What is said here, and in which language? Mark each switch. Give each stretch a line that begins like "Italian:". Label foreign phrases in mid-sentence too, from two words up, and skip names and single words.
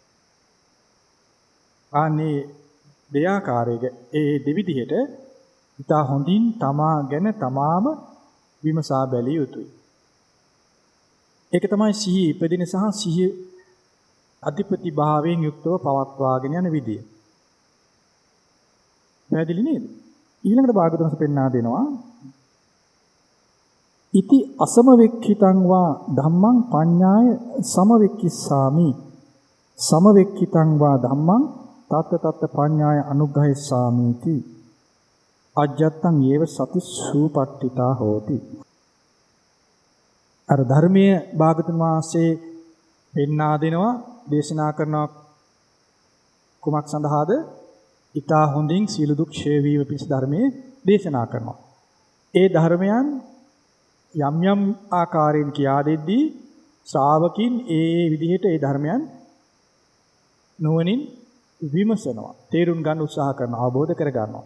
Sinhala: අනේ දෙයාකාරයක ඒ දෙවිදිහට ඉතා හොඳින් තමා ගැන තමාම විමසා බැලිය යුතුයි. ඒක තමයි සිහිය ඉපදින සහ සිහිය අධිපති භාවයෙන් යුක්තව පවත්වාගෙන යන විදිය. පැහැදිලි නේද? ඊළඟට භාගතුන්ස පෙන්වා දෙනවා
Pali: ඉති අසමවෙක්ඛිතං වා ධම්මං පඤ්ඤාය සමවෙක්ඛිස්සාමි සමවෙක්ඛිතං වා ධම්මං තත්ත පඤ්ඤාය අනුග්‍රහිස්සාමිති අජ්ජත්තං යේව සති සූපට්ඨිතා හෝති.
Sinhala: අර ධර්මයේ භාගතුන් වහන්සේ පෙන්වා දෙනවා දේශනා කරන කුමක් සඳහාද? ඊතා හොඳින් සීල දුක් ඡේ වීම පිණිස ධර්මයේ දේශනා කරනවා. ඒ ධර්මයන් යම් ආකාරයෙන් කියා දෙද්දී ශ්‍රාවකින් ඒ විදිහට ඒ ධර්මයන් නුවණින් විමසනවා, තේරුම් ගන්න උත්සාහ කරනවා, අවබෝධ කර ගන්නවා.